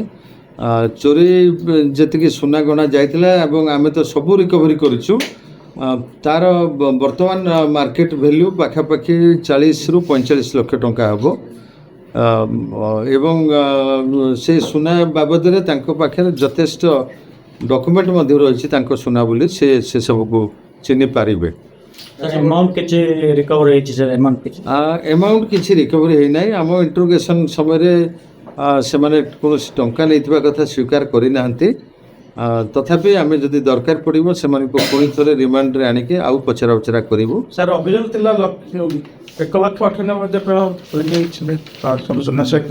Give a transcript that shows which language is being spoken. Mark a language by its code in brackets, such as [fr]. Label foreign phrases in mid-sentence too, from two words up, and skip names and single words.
[or] ଚୋରି ଯେତିକି ସୁନା ଗହଣା ଯାଇଥିଲା ଏବଂ ଆମେ ତ ସବୁ ରିକଭରି କରିଛୁ, ତାର ବର୍ତ୍ତମାନ ମାର୍କେଟ ଭ୍ୟାଲ୍ୟୁ ପାଖାପାଖି 40ରୁ 45 ଲକ୍ଷ ଟଙ୍କା ହେବ। ଏବଂ ସେ ସୁନା ବାବଦରେ ତାଙ୍କ ପାଖରେ ଯଥେଷ୍ଟ ଡକୁମେଣ୍ଟ ମଧ୍ୟ ରହିଛି ତାଙ୍କ ସୁନା ବୋଲି ସେ ସବୁକୁ ଚିହ୍ନି ପାରିବେ। अमाउंट किती रिकवर ହେଇଛି ସାର୍? ଏମାଉଣ୍ଟ କିଛି ରିକଭରି ହେଇନାହିଁ। ଆମ ଇଣ୍ଟ୍ରୋଗେସନ୍ ସମୟରେ ସେମାନେ କୌଣସି ଟଙ୍କା ନେଇଥିବା କଥା ସ୍ୱୀକାର କରିନାହାନ୍ତି। ତଥାପି ଆମେ ଯଦି ଦରକାର ପଡ଼ିବ ସେମାନଙ୍କୁ ପୁଣି ଥରେ ରିମାଣ୍ଡରେ ଆଣିକି ଆଉ ପଚରା ଉଚରା କରିବୁ। ସାର୍ ଅଭିଯୋଗ ଥିଲା 1,98,000 ସହିତ।